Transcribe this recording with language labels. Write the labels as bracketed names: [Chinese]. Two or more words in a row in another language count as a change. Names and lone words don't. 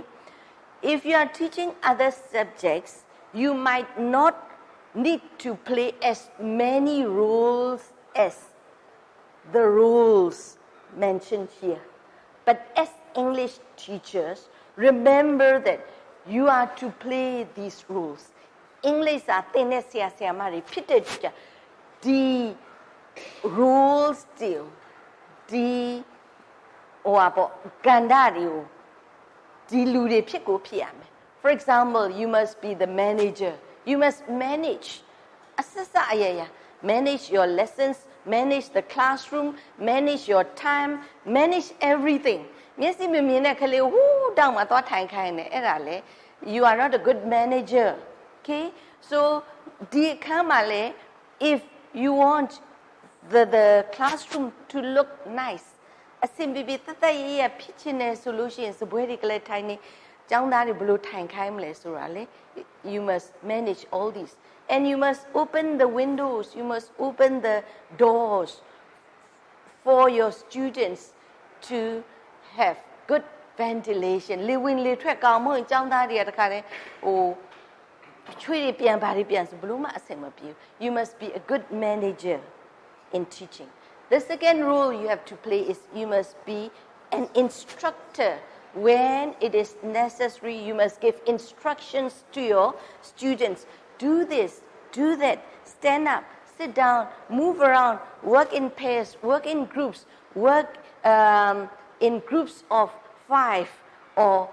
[English] if you are teaching other subjects you might not need to play as many roles as the rules mentioned here but as English teachers remember that you are to play these roles [Burmese] English ကသင်တဲ့ဆရာဆရာမတွေဖြစ်တဲ့ဒီ rules ဒီကန္တာတွေကိုဒီလူတွေဖြစ် ကိုဖြစ်ရမယ် [English] for example you must be the manager you must manage [Burmese] အစစအရာရာ [English] manage your lessons manage the classroom manage your time manage everything [Burmese] မျက်စိမမြင်တဲ့ကလေးဟူးတောင်မှသွားထိုင်ခိုင်းတယ်အဲ့ဒါလေ [English] you are not a good manager okay [Burmese] so ဒီအခါမှာလေ [English] if you want the classroom to look nice [Burmese] အစင်ပြပြတသက်ရရဖြစ်ချင်တယ်ဆိုလို့ရှိရင်စပွဲတွေကလေးထိုင်နေကျောင်းသားတွေဘယ်လိုထိုင်ခိုင်းမလဲ [English] ဆိုတာလေ you must manage all these and you must open the windows you must open the doors for your students to have good ventilation [Burmese] လေဝင်လေထွက် ကောင်းမွန်ကျောင်းသားတွေကတခါတည်းချွေးတွေပြန်ပါတွေပြန်ဆိုဘလို့မှအဆင်မပြေဘူး [English] you must be a good manager in teaching the second role you have to play is you must be an instructor when it is necessary you must give instructions to your students do this do that stand up sit down move around work in pairs work in groups work in groups of 5 or